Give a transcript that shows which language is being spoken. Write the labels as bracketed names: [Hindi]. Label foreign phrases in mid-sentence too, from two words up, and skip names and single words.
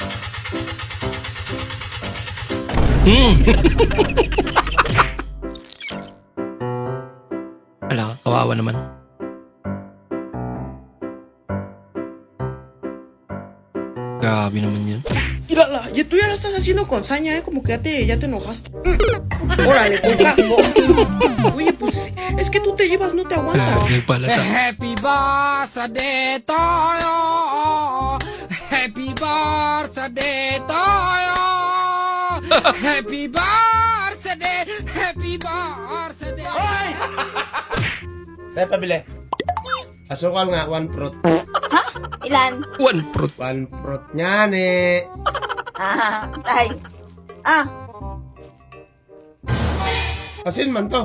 [Filipino] Wala ka, kawawa naman. Grabe naman yun. [Spanish] Mírala, y tú ya la estás haciendo con saña, como que ya te enojaste. Órale, con caso. Oye, pues es que tú te llevas, no te aguantas. [Filipino] Grabe pala ta. [English] Happy birthday to you. Happy birthday to you. Happy birthday. Happy birthday. [Filipino] Saya pabili. Asukal nga, 1 fruit. Ilan? [English] One fruit. [Filipino] 1 fruit nga ni. Tay. Asin man to.